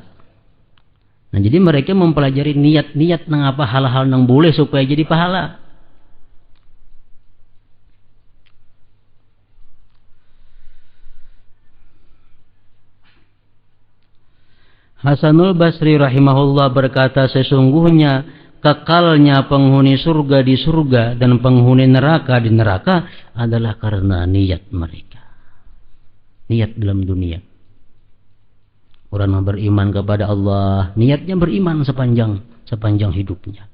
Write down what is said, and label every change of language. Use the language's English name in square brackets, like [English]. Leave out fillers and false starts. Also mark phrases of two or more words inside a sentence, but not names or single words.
[Banjar] Nah, jadi mereka mempelajari niat-niat nang apa hal-hal nang boleh supaya jadi pahala. [Indonesian] Hasanul Basri rahimahullah berkata, sesungguhnya kekalnya penghuni surga di surga dan penghuni neraka di neraka adalah karena niat mereka. Niat dalam dunia. Orang yang beriman kepada Allah, niatnya beriman sepanjang hidupnya.